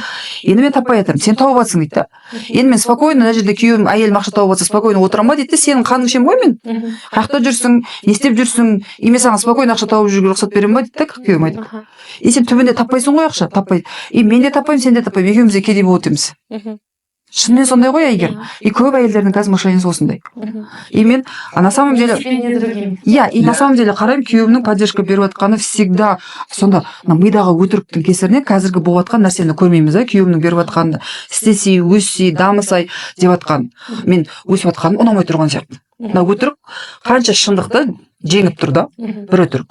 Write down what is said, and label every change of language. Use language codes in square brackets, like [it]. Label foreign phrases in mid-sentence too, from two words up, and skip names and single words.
[kk] Енді мен таппай жатырмын, сен тауып жатсың дейді да. Енді мен спокойно мына жерде күйеуім әйелім ақша тауып жатса спокойно отырамын ба дейді да, сенің қаның ішемін ғой мен. Қаяқта жүрсің, не істеп жүрсің, и мен саған спокойно ақша тауып жүруге рұқсат беремін ба дейді да, күйеуім айтады. И сен түбінде таппайсың ғой ақша, таппайды. И мен де таппаймын, сен де таппаймын, екеуміз де кедей болып өтеміз. Шынымен сондай ғой әйгерім. И көп әйелдердің қазір мышлениесі осындай. И мен, [ru] на самом деле, [kk] иә, [ru] и на самом деле [kk] қараймын, күйеуімнің поддержка беріп жатқаны всегда сонда мидағы өтіріктің кесірінен қазіргі болып жатқан нәрсені көрмейміз да, күйеуімнің беріп жатқанды істесей, өссей, дамысай деп жатқан. Мен өсіп жатқаным ұнамай тұрған сияқты. Мына өтірік қанша шындықты жеңіп тұр да, бір өтірік.